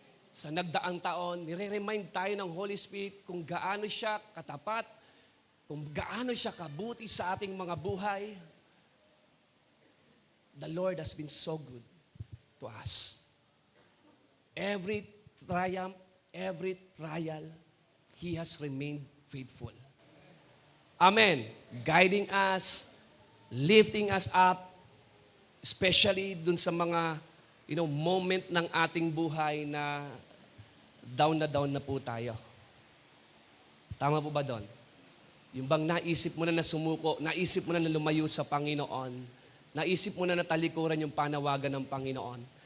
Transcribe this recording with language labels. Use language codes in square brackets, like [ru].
[tl] Sa nagdaang taon, nire-remind tayo ng Holy Spirit kung gaano siya katapat, kung gaano siya kabuti sa ating mga buhay. [en] The Lord has been so good to us. Every triumph, every trial, He has remained faithful. Amen. Guiding us, lifting us up, especially [tl] dun sa mga moment ng ating buhay na down na po tayo. Tama po ba doon? Yung bang naisip mo na sumuko, naisip mo na lumayo sa Panginoon, naisip mo na talikuran yung panawagan ng Panginoon.